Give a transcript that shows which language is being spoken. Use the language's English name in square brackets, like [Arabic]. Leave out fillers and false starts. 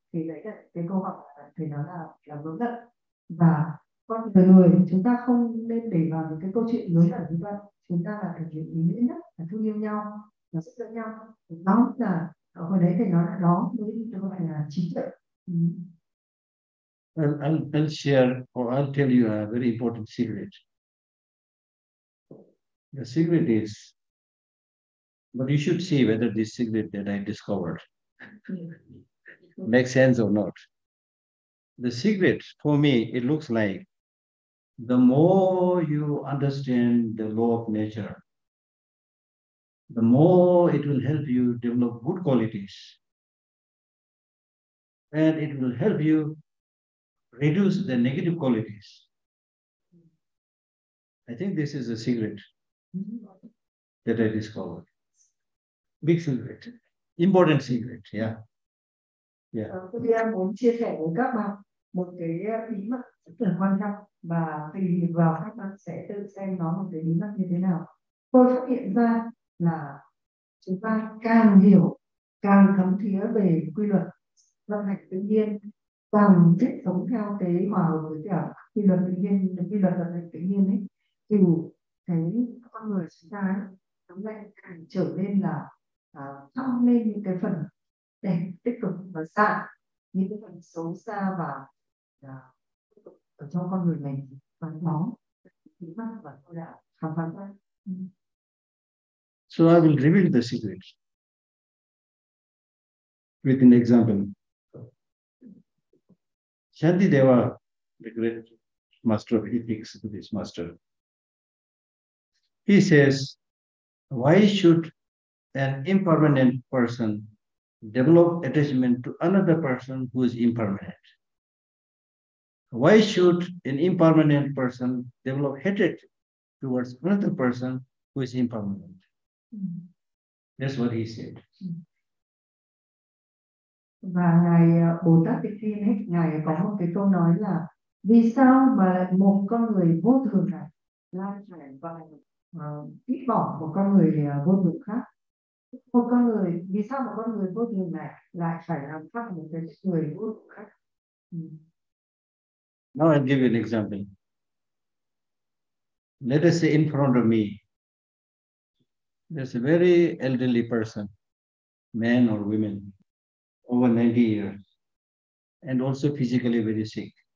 [Vietnamese] Thì đấy là cái câu hỏi thì nó là vướng lận, và con người chúng ta không nên để vào những cái câu chuyện lớn là như vậy. Chúng ta là thể hiện ý nghĩa nhất là thương yêu nhau, là giúp đỡ nhau. Đó là ở hồi đấy thì nó là đó mới gọi là trí tuệ. [English] I'll share or I'll tell you a very important secret. The secret is, but you should see whether this secret that I discovered makes sense or not. The secret for me, it looks like the more you understand the law of nature, the more it will help you develop good qualities. And it will help you reduce the negative qualities. I think this is a secret that I discovered. Big secret, important secret, yeah. Yeah. [Vietnamese] Tôi muốn chia sẻ với các bạn một cái bí mật rất là quan trọng, và tùy vào các bạn sẽ tự xem nó một cái bí mật như thế nào. Tôi phát hiện ra là chúng ta càng hiểu, càng thấm thía về quy luật vận hành tự nhiên, càng biết sống theo cái hòa hợp với cả quy luật tự nhiên, quy luật vận hành tự nhiên ấy, thì cái con người chúng ta ấy, nó lại càng trở nên là tăng lên những cái phần đẹp tích cực và xa những cái phần xấu xa và ở trong con người mình, và nó bí mật và tôi đã khám phá ra. [English] So I will reveal the secret with an example. Shantideva, the great master of ethics, Buddhist master, he says, why should an impermanent person develop attachment to another person who is impermanent? Why should an impermanent person develop hatred towards another person who is impermanent? That's what he said. [Vietnamese] Và ngài Bồ Tát Tịch Thiên ấy, ngài có một cái câu nói là vì sao mà lại một con người vô thường này lại phải vào ghét bỏ một con người vô thường khác, một con người, vì sao một con người vô thường này lại phải làm khác một cái người vô thường khác? [English] Now I'll give you an example. Let us say in front of me, there's a very elderly person, man or woman, over 90 years, and also physically very sick.